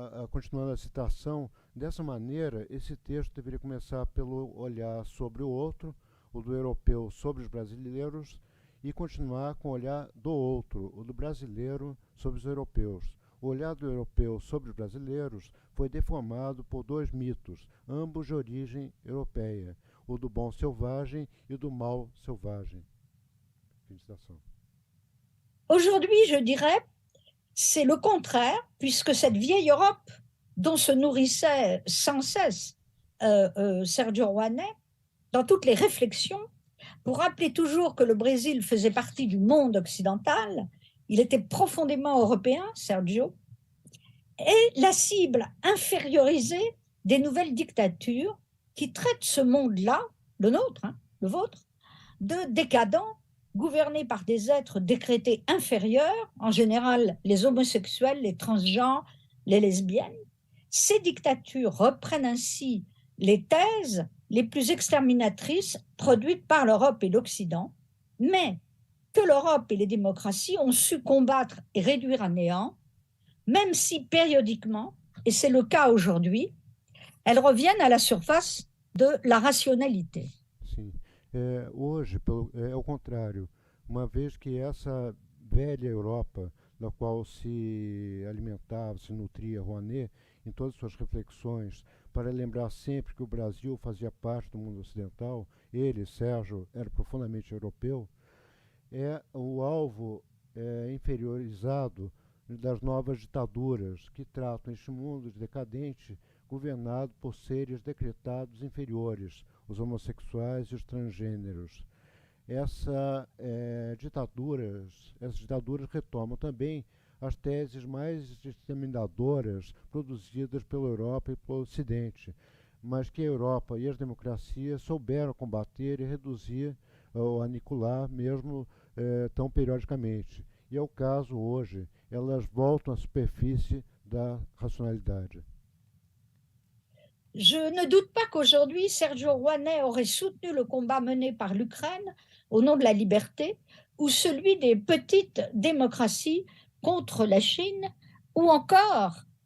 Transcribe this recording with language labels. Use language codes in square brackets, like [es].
[pt] Continuando a citação, dessa maneira, esse texto deveria começar pelo olhar sobre o outro, o do europeu sobre os brasileiros, e continuar com o olhar do outro, o do brasileiro sobre os europeus. O olhar do europeu sobre os brasileiros foi deformado por dois mitos, ambos de origem europeia, o do bom selvagem e o do mal selvagem. [fr] Aujourd'hui, je dirais, c'est le contraire, puisque cette vieille Europe dont se nourrissait sans cesse Sergio Rouanet, dans toutes les réflexions, pour rappeler toujours que le Brésil faisait partie du monde occidental, il était profondément européen, Sergio, est la cible infériorisée des nouvelles dictatures qui traitent ce monde-là, le nôtre, le vôtre, de décadent, gouverné par des êtres décrétés inférieurs, en général les homosexuels, les transgenres, les lesbiennes. Ces dictatures reprennent ainsi les thèses les plus exterminatrices produites par l'Europe et l'Occident, mais que l'Europe et les démocraties ont su combattre et réduire à néant, même si périodiquement, et c'est le cas aujourd'hui, elles reviennent à la surface de la rationalité. [pt] Sim. Hoje é o contrário, uma vez que essa velha Europa, da qual se alimentava, se nutria Rouanet, em todas as suas reflexões, para lembrar sempre que o Brasil fazia parte do mundo ocidental, ele, Sérgio, era profundamente europeu, é o alvo inferiorizado das novas ditaduras que tratam este mundo decadente governado por seres decretados inferiores, os homossexuais e os transgêneros. Essas ditaduras retomam também as teses mais disseminadoras produzidas pela Europa e pelo Ocidente, mas que a Europa e as democracias souberam combater e reduzir ou aniquilar mesmo tão periodicamente. E é o caso hoje, elas voltam à superfície da racionalidade. [fr] Je ne doute pas qu'aujourd'hui, Sergio Rouanet aurait soutenu le combat mené par l'Ukraine au nom de la liberté, ou celui des petites démocraties contre la Chine, ou encore